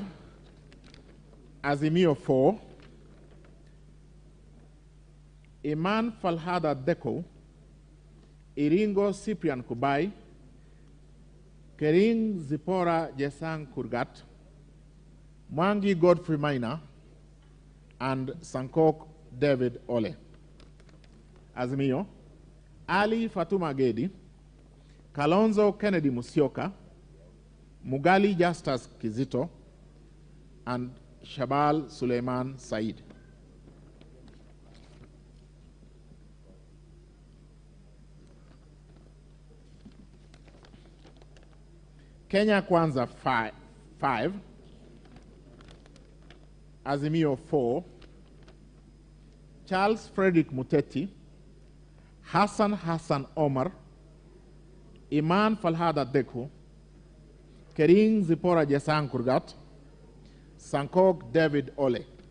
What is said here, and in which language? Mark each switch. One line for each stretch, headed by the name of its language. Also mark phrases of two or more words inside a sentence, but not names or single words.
English: Azimio, 4. Iman Falhada Deko, Iringo Cyprian Kubai, Kering Zipora Jesang Kurgat, Mwangi Godfrey Maina, and Sankok David Ole. Azimio, Ali Fatuma Gedi, Kalonzo Kennedy Musyoka, Mugali Justus Kizito, and Shabal Suleiman Said. Kenya Kwanza 5, Azimio 4, Charles Frederick Muteti, Hassan Omar, Iman Falhada Deku, Kering Zipora Jesang Kurgat, Sankok David Ole.